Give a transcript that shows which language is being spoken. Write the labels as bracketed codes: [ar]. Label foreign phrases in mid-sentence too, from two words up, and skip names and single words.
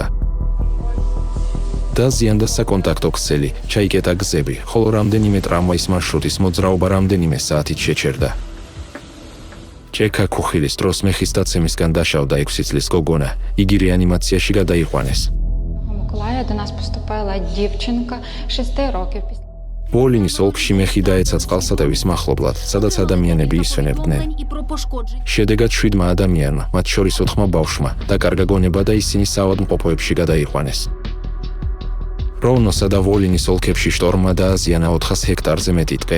[ka] დაზიანდა საკონტაქტო ქსელი, ჩაიკეტა გზები, ხოლო რამდენიმე ტრამვაის მარშრუტის მოძრაობა რამდენიმე საათით შეჩერდა. ჯექა-ქუხილის დროს მეხის დაცემისგან დაშავდა 6 წლის გოგონა, იგი რეანიმაციაში გადაიყვანეს. [uk] Миколая до нас поступила дівчинка 6 років. [ka] ვოლინის ოლქში მეხი დაეცა წყალსატევის მახლობლად, სადაც ადამიანები ისვენებდნენ. შედეგად 7 ადამიანმა, მათ შორის 4 ბავშვმა, დაკარგა გონება და ისინი საავადმყოფოებში გადაიყვანეს. როვნოსა და ვოლინის ოლქებში შტორმმა დააზიანა 400 ჰექტარზე მეტი ტყე.